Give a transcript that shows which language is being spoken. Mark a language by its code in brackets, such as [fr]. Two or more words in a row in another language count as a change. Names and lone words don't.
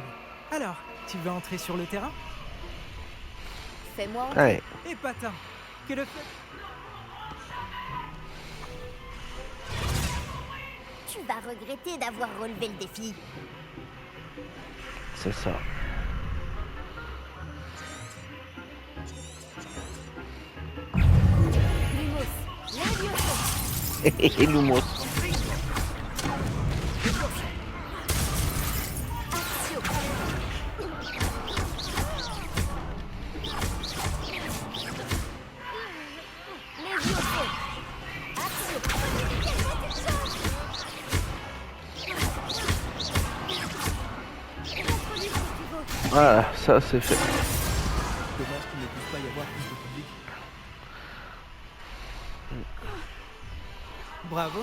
[fr] Alors, tu veux entrer sur le terrain? Fais-moi Allez. Et patin, que le fait. Tu vas regretter d'avoir relevé le défi. C'est ça. Lumos. Levioso. Et Lumos. Axio. Levioso. Axio. Voilà, ça c'est fait. Dommage qu'il ne puisse pas y avoir plus de public. Bravo.